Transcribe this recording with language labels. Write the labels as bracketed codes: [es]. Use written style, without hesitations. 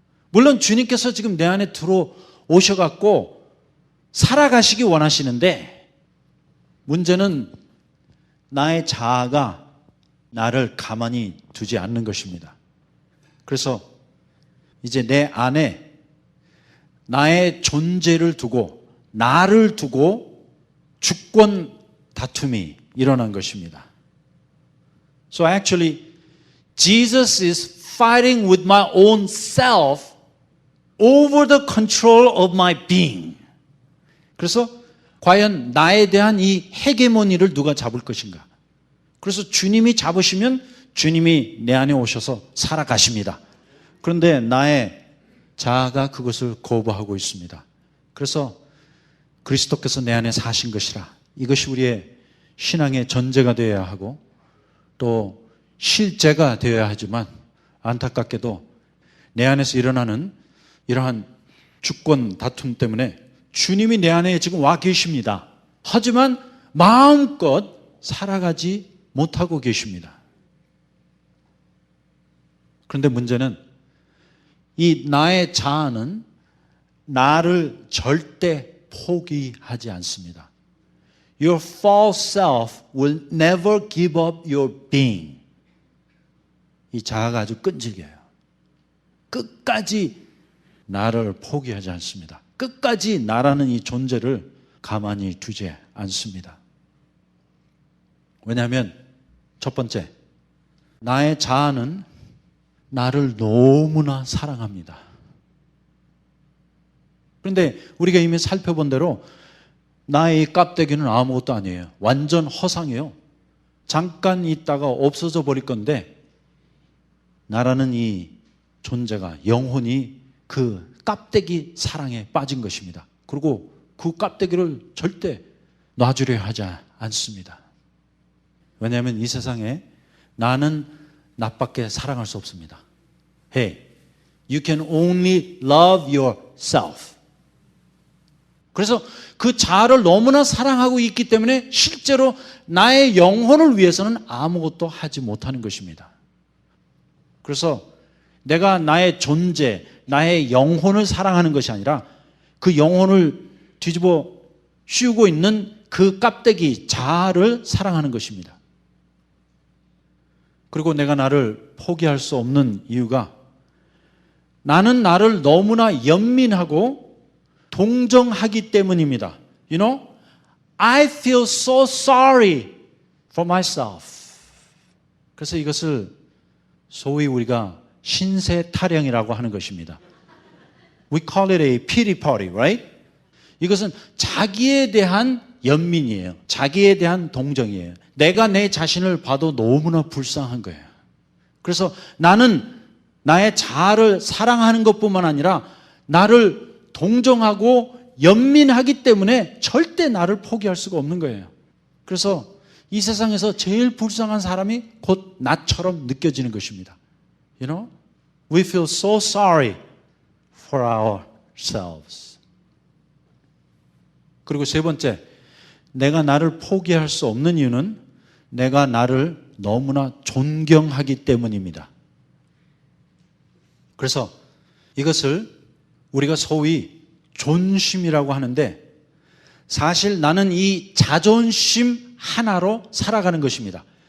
[ko] 물론 주님께서 지금 내 안에 들어오셔갖고 살아가시기 원하시는데, 문제는 나의 자아가 나를 가만히 두지 않는 것입니다. 그래서 이제 내 안에 나의 존재를 두고 나를 두고 주권 다툼이 일어난 것입니다. [en] So actually, Jesus is fighting with my own self over the control of my being. [ko] 그래서 과연 나에 대한 이 헤게모니를 누가 잡을 것인가? 그래서 주님이 잡으시면 주님이 내 안에 오셔서 살아가십니다. 그런데 나의 자아가 그것을 거부하고 있습니다. 그래서 그리스도께서 내 안에 사신 것이라. 이것이 우리의 신앙의 전제가 되어야 하고 또 실제가 되어야 하지만, 안타깝게도 내 안에서 일어나는 이러한 주권 다툼 때문에 주님이 내 안에 지금 와 계십니다. 하지만 마음껏 살아가지 못하고 계십니다. 그런데 문제는 이 나의 자아는 나를 절대 포기하지 않습니다. [en] Your false self will never give up your being. [ko] 이 자아가 아주 끈질겨요. 끝까지 나를 포기하지 않습니다. 끝까지 나라는 이 존재를 가만히 두지 않습니다. 왜냐하면 첫 번째, 나의 자아는 나를 너무나 사랑합니다. 그런데 우리가 이미 살펴본 대로 나의 껍데기는 아무것도 아니에요. 완전 허상이에요. 잠깐 있다가 없어져 버릴 건데 나라는 이 존재가, 영혼이 그 껍데기 사랑에 빠진 것입니다. 그리고 그 껍데기를 절대 놔주려 하지 않습니다. 왜냐하면 이 세상에 나는 나밖에 사랑할 수 없습니다. [en] Hey, you can only love yourself. [ko] 그래서 그 자아를 너무나 사랑하고 있기 때문에 실제로 나의 영혼을 위해서는 아무것도 하지 못하는 것입니다. 그래서 내가 나의 존재, 나의 영혼을 사랑하는 것이 아니라 그 영혼을 뒤집어 씌우고 있는 그 껍데기, 자아를 사랑하는 것입니다. 그리고 내가 나를 포기할 수 없는 이유가 나는 나를 너무나 연민하고 동정하기 때문입니다. [en] You know, I feel so sorry for myself. [ko] 그래서 이것을 소위 우리가 신세 타령이라고 하는 것입니다. [en] We call it a pity party, right? [ko] 이것은 자기에 대한 연민이에요. 자기에 대한 동정이에요. 내가 내 자신을 봐도 너무나 불쌍한 거예요. 그래서 나는 나의 자아를 사랑하는 것뿐만 아니라 나를 동정하고 연민하기 때문에 절대 나를 포기할 수가 없는 거예요. 그래서 이 세상에서 제일 불쌍한 사람이 곧 나처럼 느껴지는 것입니다. [en] You know, we feel so sorry for ourselves. [ko] 그리고 세 번째, 내가 나를 포기할 수 없는 이유는 내가 나를 너무나 존경하기 때문입니다. 그래서 이것을 우리가 소위 존심이라고 하는데 사실 나는 이 자존심 하나로 살아가는 것입니다.